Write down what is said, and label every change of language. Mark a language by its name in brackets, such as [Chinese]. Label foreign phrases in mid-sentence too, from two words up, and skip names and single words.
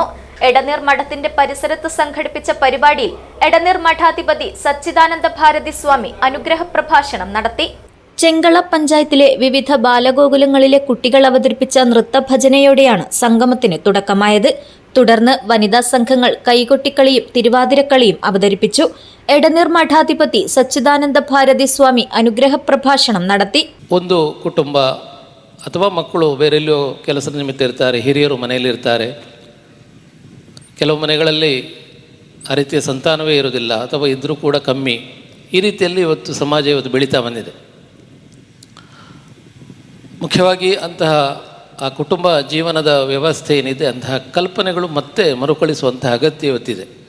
[Malayalam] എടനീർ മഠത്തിന്റെ പരിസരത്ത് സംഘടിപ്പിച്ച പരിപാടിയിൽ എടനീർ മഠാധിപതി സച്ചിദാനന്ദ ഭാരതി സ്വാമി അനുഗ്രഹ പ്രഭാഷണം നടത്തി. ചെങ്കള പഞ്ചായത്തിലെ വിവിധ ബാലഗോകുലങ്ങളിലെ കുട്ടികൾ അവതരിപ്പിച്ച നൃത്തഭജനയോടെയാണ് സംഗമത്തിന് തുടക്കമായത്. തുടർന്ന് വനിതാ സംഘങ്ങൾ കൈകൊട്ടിക്കളിയും തിരുവാതിരക്കളിയും അവതരിപ്പിച്ചു. എടനീർ മഠാധിപതി [Kannada] ಸಚ್ಚಿದಾನಂದ ಭಾರತಿ ಸ್ವಾಮಿ ಅನುಗ್ರಹ ಪ್ರಭಾಷಣ ನಡೆಸಿ ಒಂದು ಕುಟುಂಬ ಅಥವಾ ಮಕ್ಕಳು ಬೇರೆಲ್ಲೋ ಕೆಲಸದ ನಿಮಿತ್ತ ಇರ್ತಾರೆ, ಹಿರಿಯರು ಮನೆಯಲ್ಲಿ ಇರ್ತಾರೆ. ಕೆಲವು ಮನೆಗಳಲ್ಲಿ ಆ ರೀತಿಯ ಸಂತಾನವೇ ಇರೋದಿಲ್ಲ ಅಥವಾ ಇದ್ದರೂ ಕೂಡ ಕಮ್ಮಿ. ಈ ರೀತಿಯಲ್ಲಿ ಇವತ್ತು ಸಮಾಜ ಇವತ್ತು ಬೆಳೀತಾ ಬಂದಿದೆ. ಮುಖ್ಯವಾಗಿ ಅಂತಹ ಆ ಕುಟುಂಬ ಜೀವನದ ವ್ಯವಸ್ಥೆ ಏನಿದೆ ಅಂತಹ ಕಲ್ಪನೆಗಳು ಮತ್ತೆ ಮರುಕಳಿಸುವಂತಹ ಅಗತ್ಯ ಇವತ್ತಿದೆ.